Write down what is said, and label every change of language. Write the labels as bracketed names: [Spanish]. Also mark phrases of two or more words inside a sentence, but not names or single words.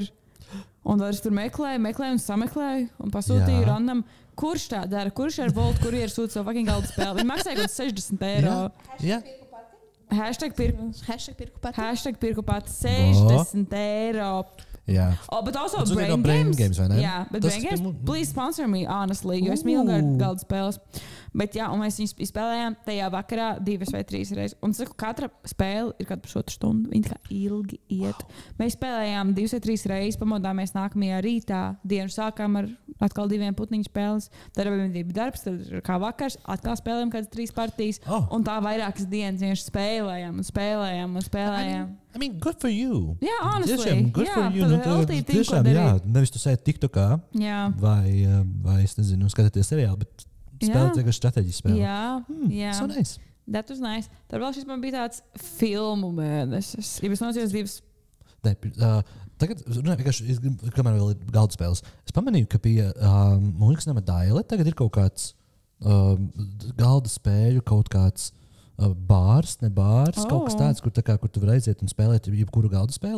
[Latvian] Un vairs tur meklēju un sameklēju un pasūtīju randam. Kurš tā dara? Kurš ar Volt kurieru sūta savu fucking galdu spēli? Viņi maksāja kaut 60 eiro. Hashtag pirku pati 60 eiro. Jā. Bet also Brain Games, vai ne? Jā, bet [English] Brain Games, please sponsor me, honestly, [Latvian] jo es mīlu galdu spēles. Bet jā, un mēs viņus spēlējām tajā vakarā 2 vai 3 reizes. Un saku, katra spēle ir kādu pusotru stundu. Viņi kā ilgi iet. Mēs spēlējām 2 vai 3 reizes, pamodāmies nākamajā rītā. Dienu sākām ar atkal 2 putniņu spēles. Tad bija darbs, tad kā vakars, atkal spēlējām kādas 3 partijas. Un tā vairākas dienas vienkārši spēlējām. [English] I mean, good for you. [Latvian] Jā, honestly. [English] Tiešām, good for you. [Latvian] Tiešām, jā. Nevis tu sēdi TikTokā vai es nezinu, skatāties seriāli, bet spēlēt vienkārši strateģiski spēlēt. Jā. [English] So nice. That was nice. [Latvian] Tad vēl šis man bija tāds filmu mēnesis. Ja es nocījos 2. Tagad, vienkārši, kamēr vēl ir galda spēles, es pamanīju, ka pie Mūnikas nama Daile tagad ir kaut kāds galda spēļu, kaut kāds bārs, ne bārs, kaut kas tāds, kur tu vari aiziet un spēlēt jebkuru galda spēli.